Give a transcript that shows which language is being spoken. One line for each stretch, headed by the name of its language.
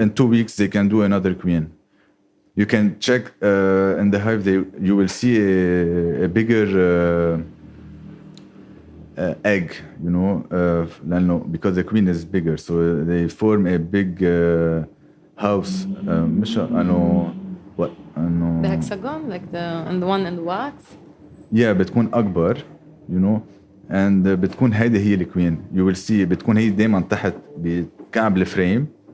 English: In 2 weeks they can do another queen. You can check in the hive. You will see a bigger egg. You know, because the queen is bigger, so they form a big house.
Arabic: مش أنو
English: what
Arabic: أنو.
English: The hexagon, like the one in the wax. Yeah,
Arabic: بتكون أكبر.
English: You know. And
Arabic: بتكون هيدي هي الكوين.
English: You will see
Arabic: بتكون هي دايما تحت بكعب الفريم.